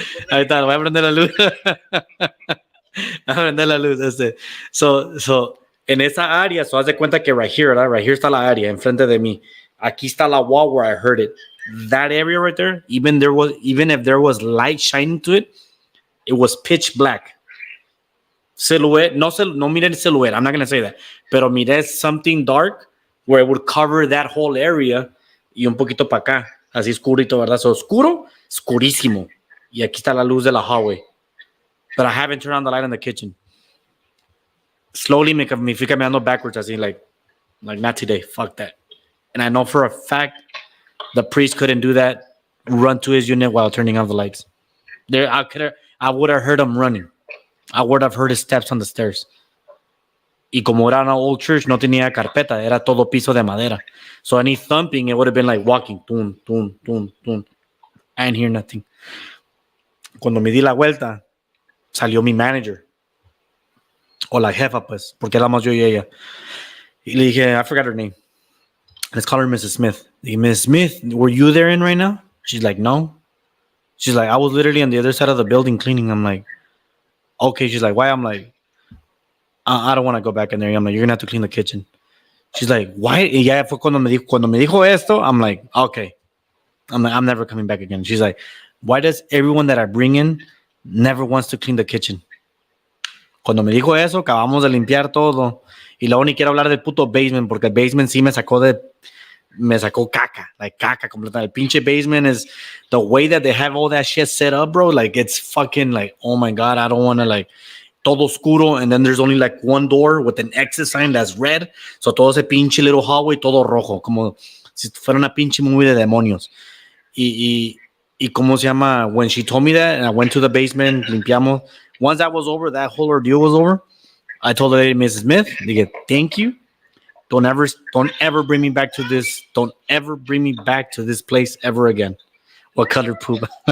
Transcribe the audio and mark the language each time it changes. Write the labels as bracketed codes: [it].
[es] Ahí está, voy a prender la luz. A prender la luz. So, en esa área, so haz de cuenta que [en] right here, [es] ¿verdad? [en] Right here [es] está la área, enfrente de mí. Aquí está la wall [en] where I heard it. That area right there, even if there was light shining to it, it was pitch black. Silhouette, [es] no miré silhouette. [en] I'm not gonna say that, [es] pero miré [en] something dark where it would cover that whole area [es] y un poquito para acá, así oscurito, [en] ¿verdad? [es] So oscuro, oscurísimo. Y aquí está la luz de la hallway. [en] But I haven't turned on the light in the kitchen. Slowly [es] me fui caminando [en] backwards, así like not today. Fuck that. And I know for a fact the priest couldn't do that. Run to his unit while turning off the lights. There, I would have heard him running. I would have heard his steps on the stairs. [es] Y como era [en] an old church, [es] no tenía carpeta, era todo piso de madera. [en] So any thumping, it would have been like walking. Tun, tun, tun, tun. I didn't hear nothing. [es] Cuando me di la vuelta, salió mi manager. O la jefa, pues, porque éramos yo y ella. Y le dije, [en] I forgot her name. Let's call her Mrs. Smith. [es] Le dije, [en] Mrs. Smith, were you there in right now? She's like, no. She's like, I was literally on the other side of the building cleaning. I'm like, okay. She's like, why? I'm like, I don't want to go back in there. I'm like, you're going to have to clean the kitchen. She's like, why? [es] Y ya fue cuando me dijo esto, [en] I'm like, okay. I'm like, I'm never coming back again. She's like, why does everyone that I bring in never wants to clean the kitchen? [es] Cuando me dijo eso, acabamos de limpiar todo. Y luego ni quiero hablar del puto basement, porque el basement sí me sacó caca, like caca completa. El pinche [en] basement is the way that they have all that shit set up, bro. Like it's fucking like, oh my God, I don't want to like [es] todo oscuro. [en] And then there's only like one door with an exit sign that's red. [es] So todo ese pinche [en] little hallway, [es] todo rojo, como si fuera una pinche movie de demonios. Y cómo se llama, [en] when she told me that, and I went to the basement, limpiamos. Once that was over, that whole ordeal was over, I told the lady, Mrs. Smith, dije, thank you. Don't ever bring me back to this. Don't ever bring me back to this place ever again. What color poop?